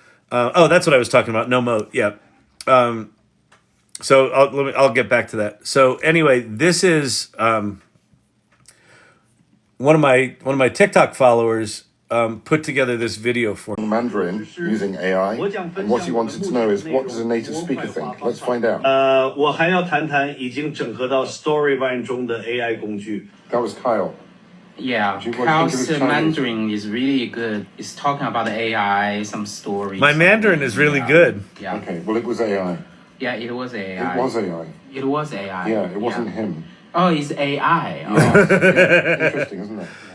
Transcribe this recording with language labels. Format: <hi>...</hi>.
<en>That's what I was talking about. No moat. Yeah. So I'll get back to that. So anyway, this is one of my TikTok followers put together this video for me. Mandarin using AI, and what he wanted to know is, what does a native speaker think? Let's find out.</en> <zh>我还要谈谈已经整合到 Storyvine 中的 AI 工具。</zh> <en>That was Kyle. Yeah, Do you want to Kyle's give us Chinese? Mandarin is really good. It's talking about the AI, some stories. My Mandarin is really good. Yeah. Okay, well, it was AI. Yeah, it was AI. It was AI. It was AI. Yeah, it wasn't him. Oh, it's AI. Oh. Interesting, isn't it?</en>